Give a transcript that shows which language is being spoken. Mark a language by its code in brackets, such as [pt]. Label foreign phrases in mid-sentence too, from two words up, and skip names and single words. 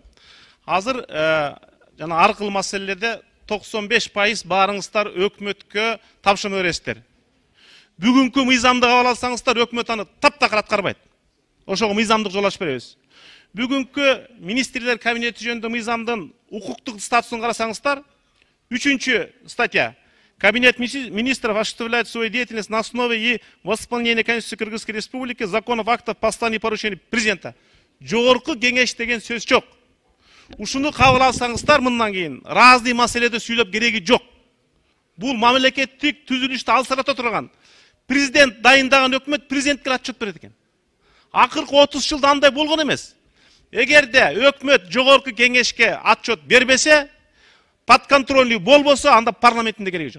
[ky] Азыр жана ар кыл маселелерде 95% баарыңыздар өкмөткө тапшырма бересиздер. Бүгүнкү мыйзамды кабыл алсаңыздар өкмөт аны таптакыр аткарбайт. Ошого мыйзамдык жол ачып беребиз. Бүгүнкү министрлер кабинети жөнүндө мыйзамдын укуктук статусун карасаңыздар, 3 статья. [ru] Кабинет министров осуществляет свою деятельность на основе и восполнения Конституции Кыргызской Республики, законов, актов, посланий и поручений президента. [ky] Жогорку кеңеш деген сөз жок. Ушуну кабыл алсаңыздар мындан кийин разный маселеде сүйлөп кереги жок. Бул мамлекеттик түзүлүштү алсырата турган президент дайындаган өкмөт президентке отчет берет экен. Акыркы 30 жылда андай болгон эмес. Эгерде өкмөт жогорку кеңешке отчет бербесе, подконтрольный болбосо, анда парламенттин да кереги жок.